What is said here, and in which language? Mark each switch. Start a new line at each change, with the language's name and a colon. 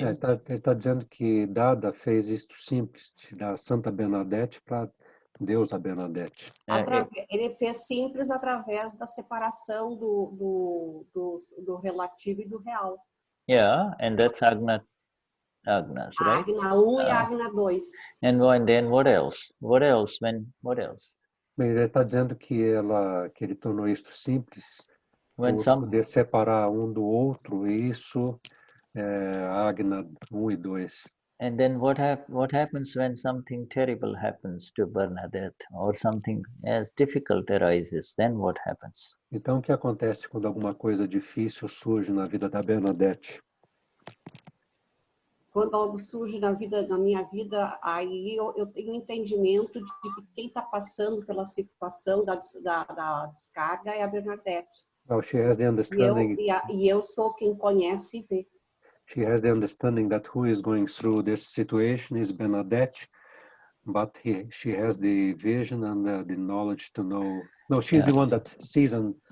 Portuguese: Ele está dizendo que Dada fez isto simples, da Santa Bernadette para Deusa Bernadette. Ele fez simples através da separação do relativo e do real.
English: Yeah, and that's Agnas, right?
Portuguese: Agna 1 e Agna 2.
English: And then what else? What else?
Portuguese: Ele está dizendo que ele tornou isto simples por poder separar um do outro, e isso Agna 1 e 2.
English: And then what happens when something terrible happens to Bernadette, or something as difficult arises? Then what happens?
Portuguese: Então, o que acontece quando alguma coisa difícil surge na vida da Bernadette? Quando algo surge na minha vida, aí eu tenho entendimento de que quem está passando pela situação da descarga é a Bernadette.
English: Well, she has the understanding.
Portuguese: E eu sou quem conhece e vê.
English: She has the understanding that who is going through this situation is Bernadette, but she has the vision and the knowledge to know. No, she's the one that sees and.